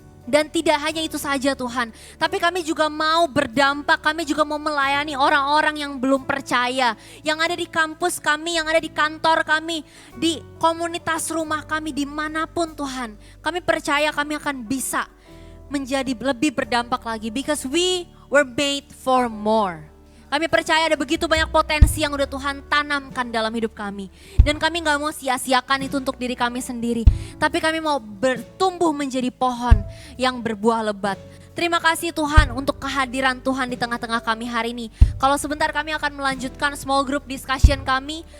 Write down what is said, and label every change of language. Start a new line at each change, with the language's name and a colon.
Indonesian: Dan tidak hanya itu saja Tuhan. Tapi kami juga mau berdampak, kami juga mau melayani orang-orang yang belum percaya. Yang ada di kampus kami, yang ada di kantor kami, di komunitas rumah kami, dimanapun Tuhan. Kami percaya kami akan bisa menjadi lebih berdampak lagi.
English: Because we were made for more.
Indonesian: Kami percaya ada begitu banyak potensi yang udah Tuhan tanamkan dalam hidup kami. Dan kami gak mau sia-siakan itu untuk diri kami sendiri. Tapi kami mau bertumbuh menjadi pohon yang berbuah lebat. Terima kasih Tuhan untuk kehadiran Tuhan di tengah-tengah kami hari ini. Kalau sebentar kami akan melanjutkan small group discussion kami.